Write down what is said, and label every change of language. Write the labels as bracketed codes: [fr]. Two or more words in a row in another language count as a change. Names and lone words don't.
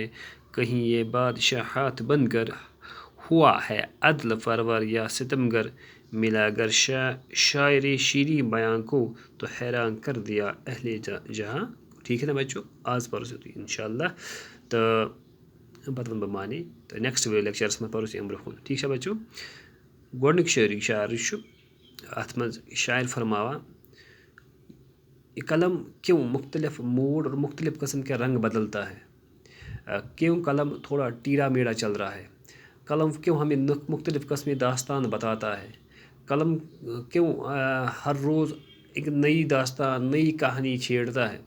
[ur] کہیں یہ بادشاہت بن کر ہوا ہے عدل پرور یا ستمگر. ملا گر شاعر شیریں بیاں کو تو حیران کر دیا اہل جہاں. ٹھیک ہے نا بچوں, [ks] آز پرو انشاءاللہ تو پتہ ون بہ معنی [ur] تو نیکسٹ لیکچرس میں [ks] پرو امہ برونٛہہ. [ur] ٹھیک ہے بچوں. [ks] گۄڈنیُک شاعر چھُ اتھ منٛز شاعر فرماوان [ur] یہ قلم کیوں مختلف موڈ اور مختلف قسم کے رنگ بدلتا ہے. کیوں قلم تھوڑا ٹیڑھا میڑھا چل رہا ہے. قلم کیوں ہمیں مختلف قسمی داستان بتاتا ہے. قلم کیوں ہر روز ایک نئی داستان نئی کہانی چھیڑتا ہے.